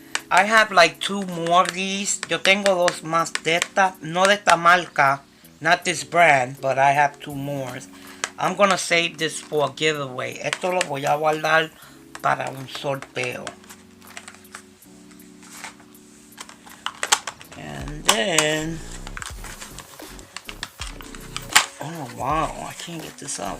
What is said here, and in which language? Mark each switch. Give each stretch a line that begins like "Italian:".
English: I have like 2 more of these.
Spanish: Yo tengo dos más de esta, no de esta marca,
English: not this brand, but I have 2 more. I'm gonna save this for a giveaway.
Spanish: Esto lo voy a guardar para un sorteo.
English: And then, oh wow, I can't get this out.